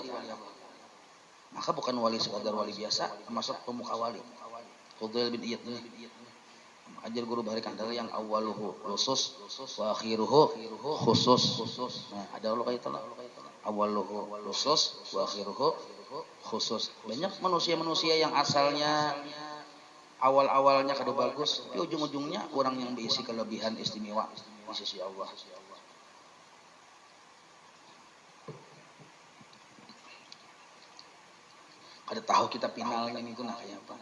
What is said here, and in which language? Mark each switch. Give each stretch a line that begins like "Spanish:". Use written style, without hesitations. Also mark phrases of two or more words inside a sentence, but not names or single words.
Indonesian: Maka bukan wali sekadar wali biasa, termasuk pemuka wali.
Banjar: Fudail bin Iyad ini ajar guru bahari kandal yang
Arabic: أوله خصوص وآخره خصوص.
Banjar: Nah, ada Allah kayak itulah.
Arabic: أوله خصوص وآخره خصوص.
Banjar: Banyak manusia-manusia yang asalnya awal-awalnya kada bagus, tapi ujung-ujungnya orang yang berisi kelebihan istimewa di sisi Allah. Kada tahu kita finalnya itu nah kayak apa.